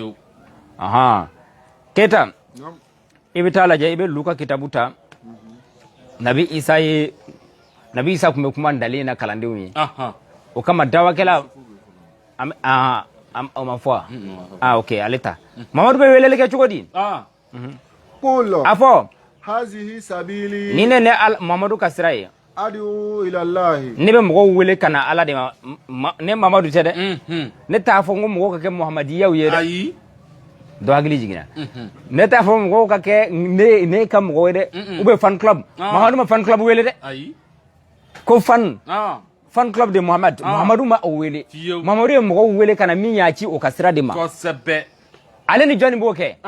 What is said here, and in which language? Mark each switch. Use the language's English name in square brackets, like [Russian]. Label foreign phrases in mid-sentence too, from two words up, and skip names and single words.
[Bambara] Keita i bɛ taa lajɛ i bɛ Luka kitabu ta Nabi Isa tun bɛ kuma dalen na kalandenw ye o kama dawakɛla o ma fɔ ok ale ta Mamadu bɛ weleli kɛ cogo di a fɔ [Arabic] هذه سبيلي [Bambara] ni ne Mamadu ka sira ye [Arabic] أدعو إلى الله [Bambara] ne be mɔgɔw wele kana ala de ma ne mamadu tɛ dɛ ne t'a fɔ n ko mɔgɔw ka kɛ muhamadiyaw ye dɛ ayi dɔ hakili jiginna ne t'a fɔ mɔgɔw ka kɛ ne ka mɔgɔw ye dɛ [French] ou bien [English] fan club [Bambara] mamadu ma [English] fan club [Bambara] wele dɛ ayi ko [English] fan club [Bambara] de Muhammadu ma o wele Muhammadu ye mɔgɔw wele kana min y'a ci o ka sira de ma kosɛbɛ ale ni jɔnni b'o kɛ